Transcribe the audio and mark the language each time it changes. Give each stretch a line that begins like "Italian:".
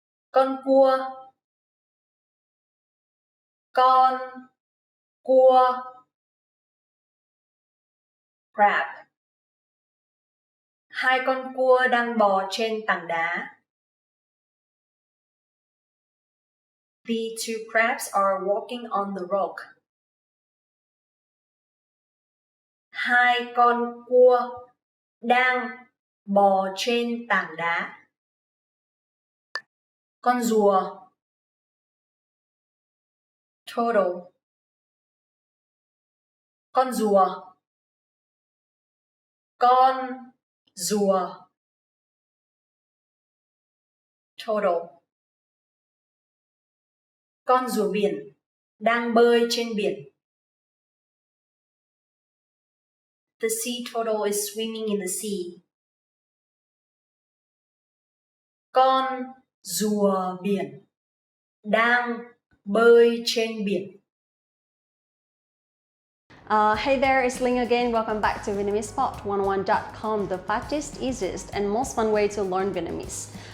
Vietnamese: Con cua. Con cua.
English: Crab.
Vietnamese: Hai con cua đang bò trên tảng đá.
English: The two crabs are walking on the rock.
Vietnamese: Hai con cua đang bò trên tảng đá. Con rùa.
English: Turtle.
Vietnamese: Con rùa. Con rùa.
English: Turtle.
Vietnamese: Con rùa biển đang bơi trên biển.
English: The sea turtle is swimming in the sea.
Vietnamese: Con rùa biển đang bơi trên biển.
English: Hey there, it's Ling again. Welcome back to VietnameseSpot101.com, the fastest, easiest, and most fun way to learn Vietnamese.